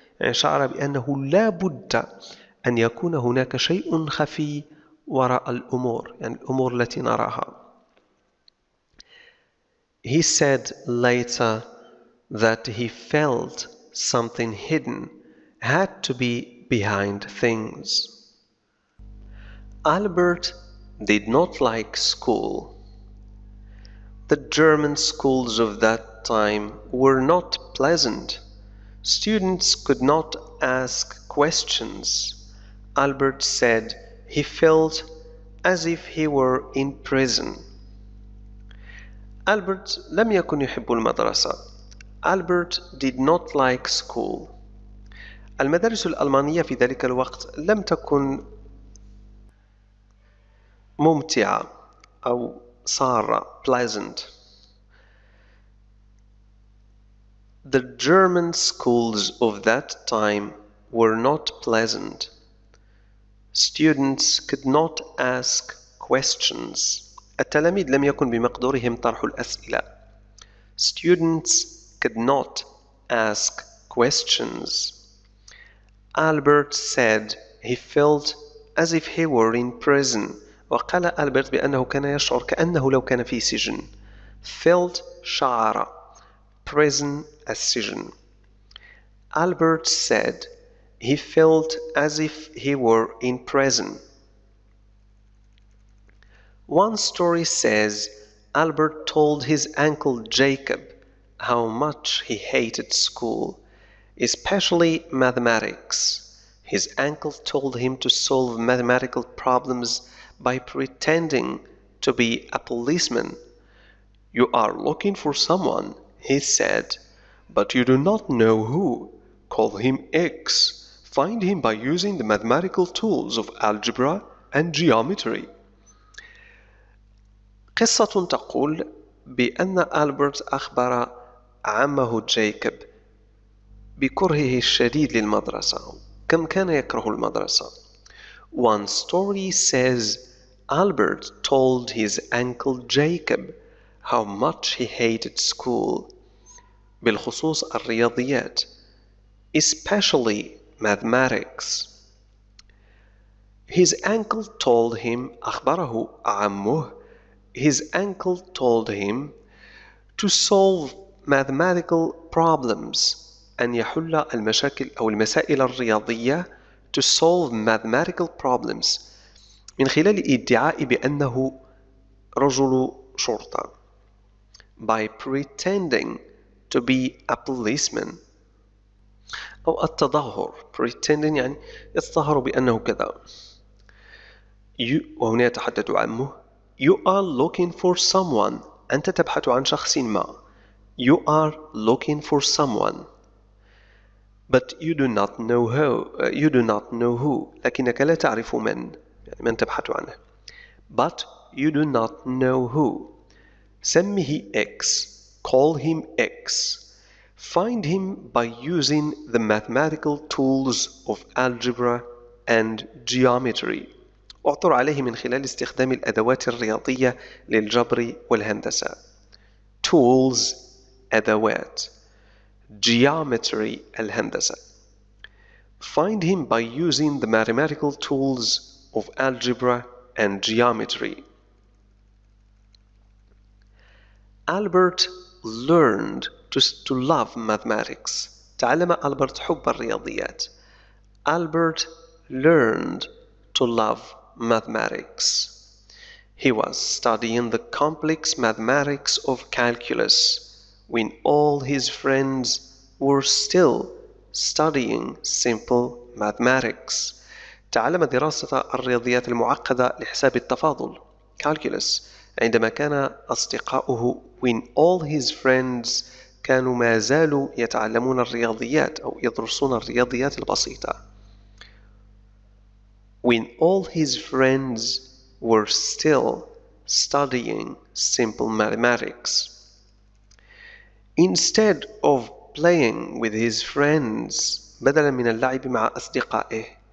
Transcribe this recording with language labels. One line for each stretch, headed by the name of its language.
Arabic: يعني شعر بأنه لا بد أن يكون هناك شيء خفي وراء الأمور، يعني الأمور التي نراها.
English: He said later that he felt something hidden had to be behind things. Albert did not like school. The German schools of that time were not pleasant. Students could not ask questions. Albert said he felt as if he were in prison.
Arabic: Albert لم يكن يحب المدرسة.
English: Albert did not like school.
Arabic: المدارس الألمانية في ذلك الوقت لم تكن ممتعة أو سارة pleasant.
English: The German schools of that time were not pleasant. Students could not ask questions.
Arabic: التلاميذ لم يكن بمقدورهم طرح الأسئلة.
English: Students could not ask questions. Albert said he felt as if he were in prison.
Arabic: وقال ألبرت بأنه كان يشعر كأنه لو كان في سجن.
English: Felt
Arabic: شعر.
English: Prison
Arabic: السجن.
English: Albert said he felt as if he were in prison. One story says Albert told his uncle Jacob how much he hated school, especially mathematics. His uncle told him to solve mathematical problems by pretending to be a policeman. You are looking for someone, he said, but you do not know who. Call him X. Find him by using the mathematical tools of algebra and geometry.
Arabic: قصة تقول بأن ألبرت أخبر عمه جايكوب بكرهه الشديد للمدرسة. كم كان يكره المدرسة.
English: One story says Albert told his uncle Jacob how much he hated school,
Arabic: بالخصوص الرياضيات,
English: especially mathematics. His uncle told him,
Arabic: أخبره عمه,
English: his uncle told him to solve mathematical problems,
Arabic: أن يحل المشاكل أو المسائل الرياضية,
English: to solve mathematical problems,
Arabic: من خلال ادعاء بأنه رجل شرطة,
English: by pretending to be a policeman,
Arabic: أو التظاهر. pretending يعني يتظاهر بأنه كذا. وهنا يتحدث عمه.
English: You are looking for someone.
Arabic: أنت تبحث عن شخص ما.
English: You are looking for someone. But you do not know who.
Arabic: لكنك لا تعرف من. يعني من تبحث عنه.
English: But you do not know who.
Arabic: سمه
English: X. Call him X. Find him by using the mathematical tools of algebra and geometry.
Arabic: اعثر عليه من خلال استخدام الأدوات الرياضية للجبر والهندسة.
English: Tools
Arabic: أدوات.
English: Geometry
Arabic: الهندسة.
English: Find him by using the mathematical tools of algebra and geometry. Albert learned to love mathematics.
Arabic: تعلم ألبرت حب الرياضيات.
English: Albert learned to love mathematics. He was studying the complex mathematics of calculus when all his friends were still studying simple mathematics.
Arabic: تعلم دراسة الرياضيات المعقدة لحساب التفاضل calculus عندما كان أصدقاؤه
English: when all his friends
Arabic: كانوا ما زالوا يتعلمون الرياضيات أو يدرسون الرياضيات البسيطة.
English: When all his friends were still studying simple mathematics. Instead of playing with his friends,
Arabic: بدلا من اللعب مع أصدقائه.